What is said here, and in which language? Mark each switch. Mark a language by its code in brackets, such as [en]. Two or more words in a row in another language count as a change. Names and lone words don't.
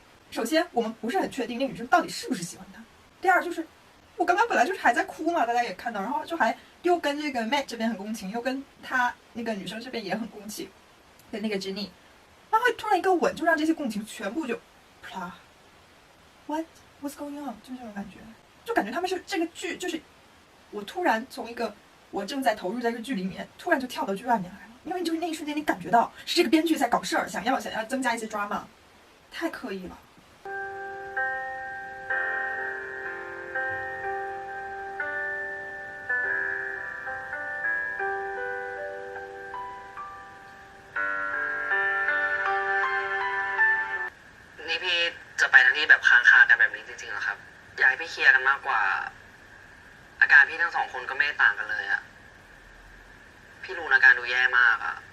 [zh] 首先我们不是很确定那女生到底是不是喜欢他，第二就是我刚刚本来就是还在哭嘛，大家也看到，然后就还又跟这个 Matt 这边很共情，又跟他那个女生这边也很共情，跟那个 Jenny， 然后突然一个吻就让这些共情全部就啪 [en] what's going on， [zh] 就是这种感觉，就感觉他们是这个剧，就是我突然从一个我正在投入在这个剧里面，突然就跳到剧外面来了，因为就是那一瞬间你感觉到是这个编剧在搞事儿，想要增加一些 drama， 太刻意了。 [th] นี่พี่จะไปทั้งที่แบบค้างคากันแบบนี้จริงๆเหรอครับอยากให้พี่เคลียร์กันมากกว่าอาการพี่ทั้งสองคนก็ไม่ได้ต่างกันเลยอะพี่รู้อาการดูแย่มากอะ